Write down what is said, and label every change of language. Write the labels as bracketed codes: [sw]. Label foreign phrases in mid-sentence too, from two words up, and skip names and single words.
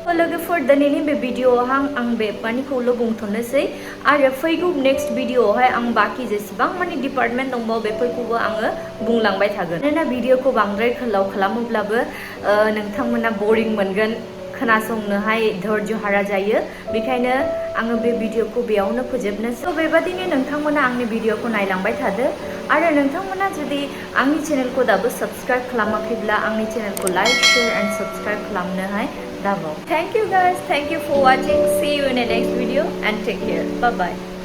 [brx] लोगोफोर दिनैनि बे भिडिअआवहाय आं बे मानिखौल' बुंथ'नोसै आरो फैगौ नेक्स्ट भिडिअआवहाय आं बाखि जेसेबां माने डिपार्टमेन्ट दंबावो बेफोरखौबो आङो बुंलांबाय थागोन मानोना भिडिअखौ बांद्राय गोलाव खालामोब्लाबो नोंथांमोना बरिं मोनगोन खोनासंनोहाय धैर्य हारा जायो बेखायनो आङो बे भिडिअखौ बेयावनो फोजोबनोसै बेबादिनो नोंथांमोना आंनि भिडिअखौ नायलांबाय थादो आरो नोंथांमोना जुदि आंनि चेनेलखौ दाबो साबस्क्राइब खालामाखैब्ला आंनि चेनेलखौ लाइक शेयार एन्ड साबस्क्राइब खालामनोहाय दाबाव। [en] Thank you guys, thank you for watching. See you in the next video and take care. Bye bye.